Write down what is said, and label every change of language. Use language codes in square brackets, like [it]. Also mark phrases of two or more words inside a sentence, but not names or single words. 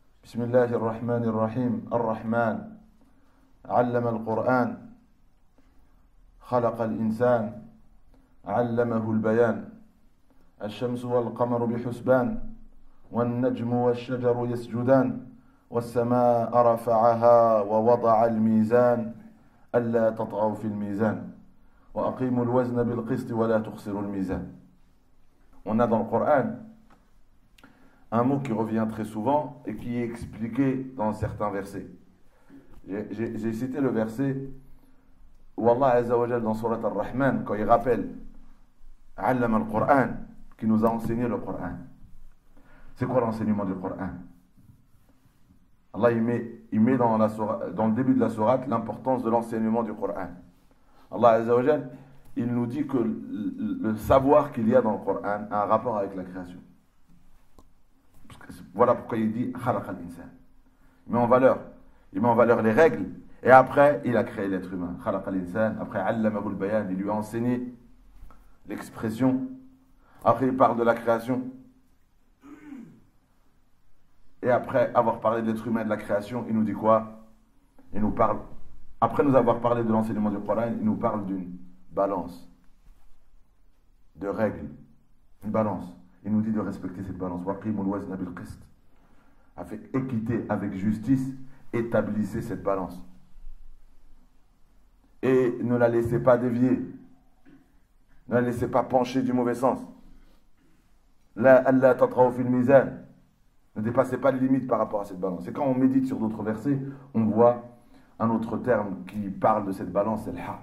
[ar] بسم الله الرحمن الرحيم الرحمن علم القرآن خلق الإنسان علمه البيان الشمس والقمر بحسبان والنجم والشجر يسجدان والسماء رفعها ووضع الميزان ألا تطغوا في الميزان وأقيموا الوزن بالقسط ولا تخسروا الميزان. [fr] On a dans le Coran un mot qui revient très souvent et qui est expliqué dans certains versets. J'ai cité le verset où Allah [ar] عز وجل [fr] dans Surat Ar-Rahman, quand il rappelle [ar] علم القرآن, [fr] qui nous a enseigné le Coran. C'est quoi l'enseignement du Coran? Allah il met dans le début de la sourate l'importance de l'enseignement du Coran. Allah [ar] عز وجل, [fr] il nous dit que le savoir qu'il y a dans le Coran a un rapport avec la création. Voilà pourquoi il dit [ar] خلق الإنسان. [fr] Il met en valeur les règles, et après il a créé l'être humain. [ar] خلق الإنسان, [fr] après [ar] علمه البيان, [fr] il lui a enseigné l'expression. Après il parle de la création. Et après avoir parlé de l'être humain et de la création, il nous dit quoi? Il nous parle, après nous avoir parlé de l'enseignement du Coran, il nous parle d'une balance, de règles, une balance. Il nous dit de respecter cette balance. [ar] وأقيموا الوزن بالقسط. [fr] Avec équité, avec justice, établissez cette balance. Et ne la laissez pas dévier. Ne la laissez pas pencher du mauvais sens. [ar] ألا تطغوا في الميزان. [fr] Ne dépassez pas les limites par rapport à cette balance. Et quand on médite sur d'autres versets, on voit un autre terme qui parle de cette balance, c'est le haqq.